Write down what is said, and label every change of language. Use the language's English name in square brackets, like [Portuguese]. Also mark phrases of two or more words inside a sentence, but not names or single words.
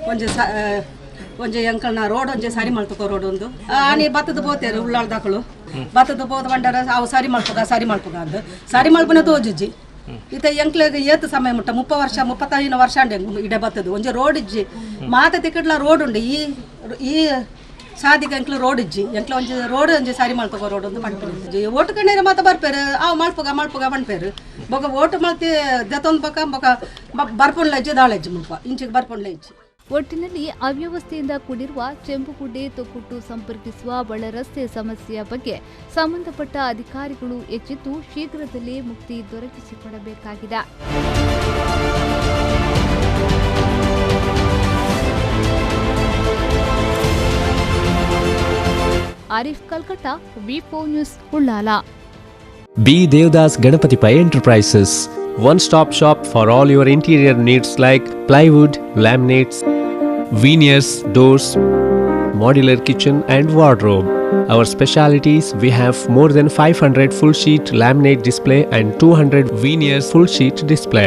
[Tulu] ಒಂಜೆ ಎಂಕಲ್ನ ರೋಡ್ ಒಂಜೆ ಸರಿ ಮಾಡ್ತಕೋ ರೋಡ್ ಒಂದು ಆನೆ ಬತ್ತದ ಬೋತೇರು ಉಳ್ಳಾಳ್ದಾಕಳು ಬತ್ತದ ಬೋದ ಬಂಡಾರ ಅವು ಸರಿ ಮಾಡ್ಪಗ ಅಂದು ಸರಿ ಮಾಡ್ಪನೆ ತೋಜುಜ್ಜಿ ಈತ ಎಂಕ್ಲೆಗ್ ಏತು ಸಮಯ ಮುಟ್ಟ 30 ವರ್ಷ 35 ವರ್ಷ ಅಂಡೆ ಇಡೆ ಬತ್ತದು ಒಂಜೆ ರೋಡ್ ಇಜ್ಜಿ ಮಾತ ತಿಕ್ಕಡ್ಲ ರೋಡ್ ಉಂಡು ಈ ಸಾದಿಗೆ ಎಂಕ್ಲು ರೋಡ್ ಇಜ್ಜಿ ಎಂಕ್ಲ ಒಂಜಿ ರೋಡ್ ಒಂಜಿ ಸರಿ ಮಾಡ್ತಕೋ ರೋಡ್ ಒಂದು ಪಂಡ್ಪೇರು ಓಟು ಕಣ್ಣೀರ ಮಾತ ಬರ್ಪೇರು ಅವು ಮಲ್ಪಗ ಪಂಡ್ಪೇರು ಬೊಕ ಓಟು ಮಲ್ತಿ ದತ್ತೊಂದು ಬೊಕ ಬರ್ಪುಂಡ್ಲ ಇಜ್ಜಿ ದಾಳೆಜ್ಜಿ ಮುಲ್ಪ ಇಂಚಿಗೆ ಬರ್ಪುಂಡ್ಲ ಇಜ್ಜಿ. [Kannada] ಒಟ್ಟಿನಲ್ಲಿ ಅವ್ಯವಸ್ಥೆಯಿಂದ ಕೂಡಿರುವ ಚೆಂಬುಗುಡ್ಡೆ ತೊಕ್ಕೊಟ್ಟು ಸಂಪರ್ಕಿಸುವ ಒಳ ರಸ್ತೆ ಸಮಸ್ಯೆಯ ಬಗ್ಗೆ ಸಂಬಂಧಪಟ್ಟ ಅಧಿಕಾರಿಗಳು ಎಚ್ಚೆತ್ತು ಶೀಘ್ರದಲ್ಲೇ ಮುಕ್ತಿ ದೊರಕಿಸಿಕೊಡಬೇಕಾಗಿದೆ. ಆರಿಫ್ ಕಲ್ಕಟ್ಟ, ವಿ4 ನ್ಯೂಸ್, ಉಳ್ಳಾಲ. B. [English] Devdas Ganapati Pai Enterprises, one-stop shop for all your interior needs like plywood, laminates, veneers, doors, modular kitchen and wardrobe. Our specialities: we have more than 500 full sheet laminate display and 200 veneers full sheet display.